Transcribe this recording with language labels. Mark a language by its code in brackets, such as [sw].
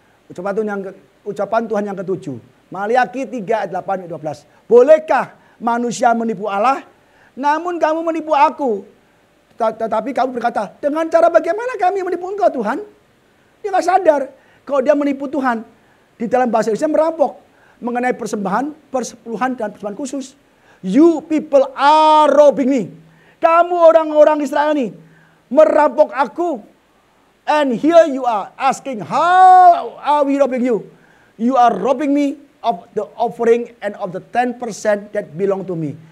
[id] Ucapan Tuhan yang ke-7. Maliaki 3:8-12. Bolehkah manusia menipu Allah? Namun kamu menipu aku. Tetapi kamu berkata, dengan cara bagaimana kami menipu engkau Tuhan? Dia nggak sadar kalau dia menipu Tuhan. Di dalam bahasa Indonesia merampok. Mengenai persembahan, persepuluhan, dan persembahan khusus. [en] You people are robbing me. [id] Kamu orang-orang Israel ini merampok aku. [en] And here you are asking, how are we robbing you? You are robbing me of the offering and of the 10% that belong to me.